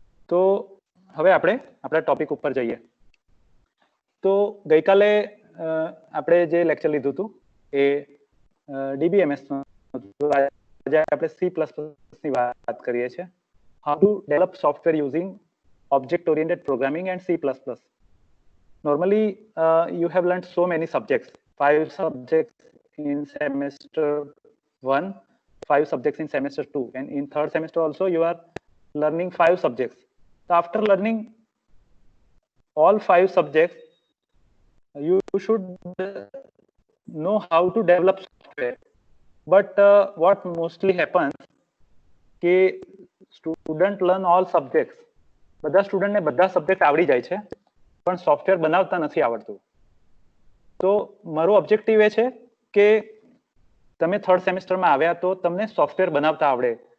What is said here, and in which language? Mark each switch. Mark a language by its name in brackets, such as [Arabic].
[Gujarati] તો હવે આપણે આપણા ટોપિક ઉપર જઈએ. તો ગઈકાલે આપણે જે લેક્ચર લીધું હતું એ ડીબીએમએસ આજે આપણે સી પ્લસ ની વાત કરીએ છીએ. [English] How to develop software using object oriented programming and C plus plus. Normally, you have learned so many subjects, 5 subjects in semester 1, 5 subjects in semester 2, and in third semester also you are learning 5 subjects. So after learning all 5 subjects, you should know how to develop software. But what mostly happens [Gujarati] કે student learn all subjects, બધા સ્ટુડન્ટને બધા subject આવડી જાય છે પણ software બનાવતા નથી આવડતું. તો મારો ઓબ્જેક્ટિવ એ છે કે તમે થર્ડ સેમેસ્ટરમાં આવ્યા તો તમને સોફ્ટવેર બનાવતા આવડે.